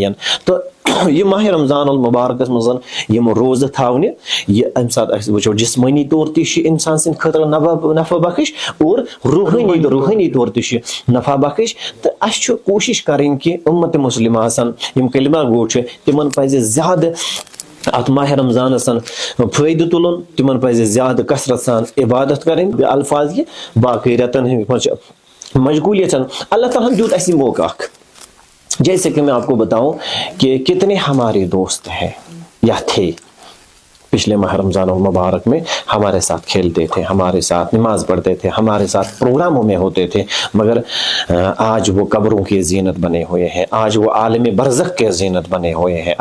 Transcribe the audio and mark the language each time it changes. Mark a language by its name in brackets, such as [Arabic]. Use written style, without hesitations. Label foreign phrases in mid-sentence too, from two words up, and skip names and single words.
[Kashmiri] تو یہ ماہ رمضان المبارکس مز یم روزٕ تھاونہِ یہ امہ سات أسۍ وٕچھو جسمٲنی طور تہِ چھِ انسان سٕنٛدِ خٲطرٕ نفع بخش اور روحٲنی طور تہِ چھِ نفع بخش. تو اَسہِ چھُ کوٗشش کرٕنۍ کہ اُمت مسلمہ آسن یم کلمہ گو چھِ تمن پزِ زیادٕ ات ماہ رمضانس فائدہ تلن تمن پزِ زیادٕ کثرت سان عبادت کرٕنۍ الفاظ یہ باقی رتن ہٕنٛدۍ مشغولیت. [Urdu] اللہ تعالیٰ دیوت ایسی موقع جیسے کہ میں آپ کو بتاؤں کہ کتنے ہمارے دوست ہیں یا تھے پچھلے ماہ رمضان المبارک میں ہمارے ساتھ کھیلتے تھے ہمارے ساتھ نماز پڑھتے تھے ہمارے ساتھ پروگراموں میں ہوتے تھے مگر آج وہ قبروں کی زینت بنے ہوئے ہیں آج وہ عالم برزخ کے زینت بنے ہوئے ہیں.